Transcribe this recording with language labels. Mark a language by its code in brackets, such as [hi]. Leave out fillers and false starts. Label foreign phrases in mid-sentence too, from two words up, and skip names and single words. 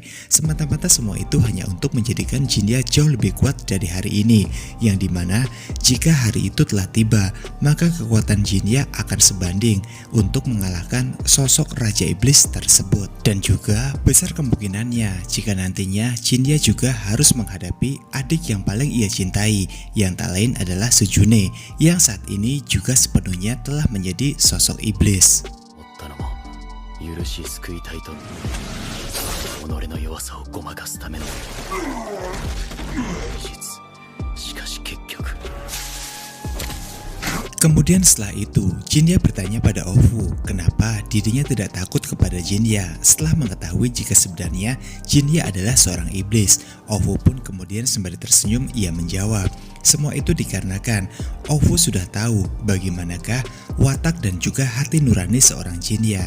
[id] Semata-mata semua itu hanya untuk menjadikan Jinya jauh lebih kuat dari hari ini, yang dimana jika hari itu telah tiba maka kekuatan Jinya akan sebanding untuk mengalahkan sosok Raja Iblis tersebut. Dan juga besar kemungkinannya jika nantinya Jinya juga harus menghadapi adik yang paling ia cintai, yang tak lain adalah Sujune, yang saat ini juga sepenuhnya telah menjadi sosok iblis. [ja] ったのも許し救いたいと己の弱さをごまかすための事実。しかし結局 [id] Kemudian setelah itu, Jinya bertanya pada Ofu kenapa dirinya tidak takut kepada Jinya setelah mengetahui jika sebenarnya Jinya adalah seorang iblis. Ofu pun kemudian sembari tersenyum ia menjawab, semua itu dikarenakan Ofu sudah tahu bagaimanakah watak dan juga hati nurani seorang Jinya.